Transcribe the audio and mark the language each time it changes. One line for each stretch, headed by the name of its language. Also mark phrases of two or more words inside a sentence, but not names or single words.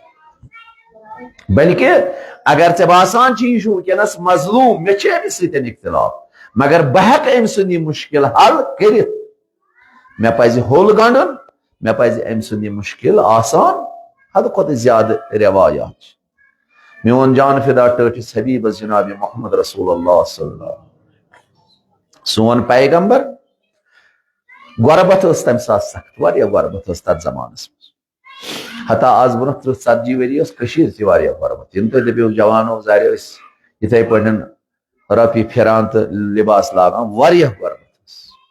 Kashmiri: گژھان بلکہِ اگر ژےٚ باسان چھُ یہِ چھُ وٕنکیٚنس مظلوٗم مےٚ چھِ أمِس سۭتۍ اختلاف مگر بہٕ ہیٚکہٕ أمۍ سُنٛد یہِ مُشکل حل کٔرِتھ مےٚ پزِ ہوٚل گنڈُن مےٚ پزِ أمۍ سُنٛد یہِ مُشکل آسان حدٕ کھۄتہٕ زیادٕ روایات چھِ میون جان فدا ٹٲٹھِس حبیبس جناب محمد رسول اللہ صلی اللہ علیہ وسلم سون پیغمبر غربت ٲس تمہِ ساتہٕ سخت واریاہ غربت ٲس تتھ زمانس منٛز حتیٰ آز برونٛہہ 30-40 ؤری ٲس کٔشیٖر تہِ واریاہ غربت یِم تُہۍ دٔپِو جوانو زارِ ٲسۍ یِتھٕے پٲٹھۍ رۄپیہِ پھِران تہٕ لِباس لاگان واریاہ غربت ٲس